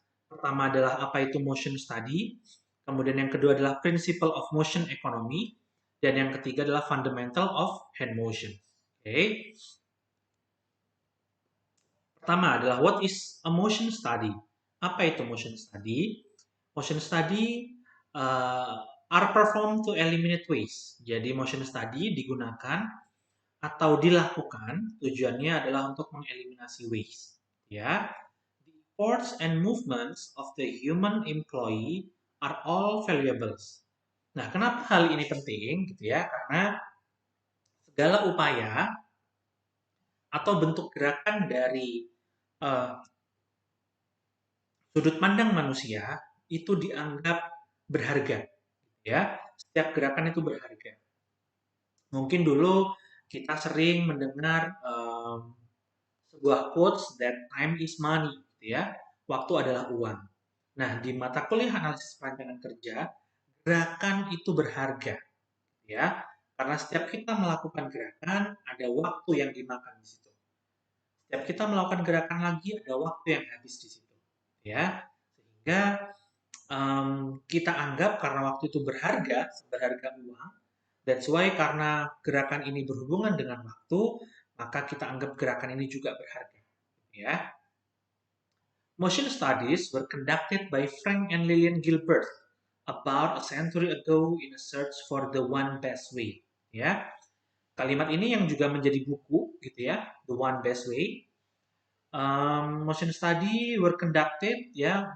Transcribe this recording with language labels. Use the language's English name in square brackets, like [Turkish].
[Indonesian] Pertama adalah apa itu motion study, kemudian yang kedua adalah principle of motion economy, dan yang ketiga adalah fundamental of hand motion. Oke. Pertama adalah [English] what is a motion study? [Indonesian] Apa itu motion study? [English] Motion study are performed to eliminate waste. [Indonesian] Jadi motion study digunakan atau dilakukan tujuannya adalah untuk mengeliminasi waste. [English] Ya, the efforts and movements of the human employee are all valuables. [Indonesian] Nah, kenapa hal ini penting gitu ya? Karena segala upaya atau bentuk gerakan dari uh, sudut pandang manusia itu dianggap berharga, ya. Setiap gerakan itu berharga. Mungkin dulu kita sering mendengar sebuah quotes [English] that time is money, [Indonesian] gitu ya. Waktu adalah uang. Nah, di mata kuliah analisis perancangan kerja, gerakan itu berharga, ya. Karena setiap kita melakukan gerakan, ada waktu yang dimakan di situ. Setiap kita melakukan gerakan lagi, ada waktu yang habis di situ, ya. Sehingga kita anggap karena waktu itu berharga, berharga uang, [English] that's why [Indonesian] karena gerakan ini berhubungan dengan waktu, maka kita anggap gerakan ini juga berharga. Ya. [English] Motion studies were conducted by Frank and Lillian Gilbert about a century ago in a search for the one best way. [Indonesian] Ya. Kalimat ini yang juga menjadi buku, gitu ya, The One Best Way. [English] Motion study were conducted, ya.